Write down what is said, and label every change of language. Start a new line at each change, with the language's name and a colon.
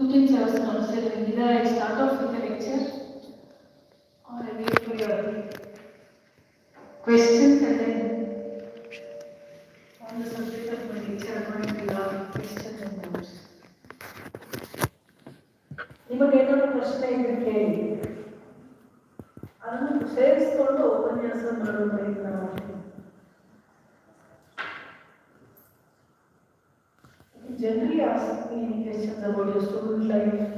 English: Students have some answer. Either I start off with the lecture or I wait for your questions and then on the subject of my lecture I'm going to have questions and notes.
Kannada: ನಿಮಗೆ ಏನಾದರೂ ಪ್ರಶ್ನೆ ಇದ್ರೆ ಕೇಳಿ, ಅದನ್ನು ಸೇರಿಸಿಕೊಂಡು ಉಪನ್ಯಾಸ ಮಾಡೋ ಪ್ರಯತ್ನ ಮಾಡಿ.
English: Generally ask me any questions about your student life.